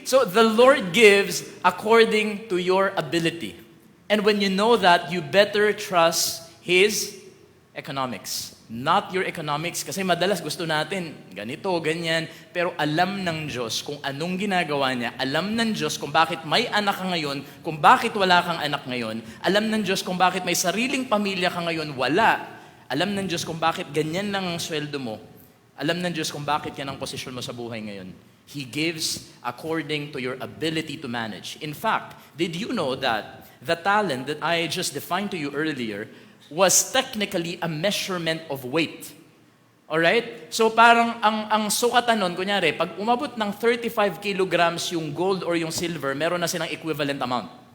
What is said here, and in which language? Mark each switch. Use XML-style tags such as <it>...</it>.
<en>So, the Lord gives according to your ability. And when you know that, you better trust His economics. Not your economics.</en> <tl>Kasi madalas gusto natin, ganito, ganyan. Pero alam ng Diyos kung anong ginagawa niya. Alam ng Diyos kung bakit may anak ka ngayon, kung bakit wala kang anak ngayon. Alam ng Diyos kung bakit may sariling pamilya ka ngayon, wala. Alam ng Diyos kung bakit ganyan lang ang sweldo mo. Alam ng Diyos kung bakit yan ang posisyon mo sa buhay ngayon.</tl> <en>He gives according to your ability to manage. In fact, did you know that the talent that I just defined to you earlier was technically a measurement of weight? Alright?</en> <tl>So parang ang sukatan nun, kunyari, pag umabot ng 35 kilograms yung gold or yung silver, meron na silang equivalent amount.</tl>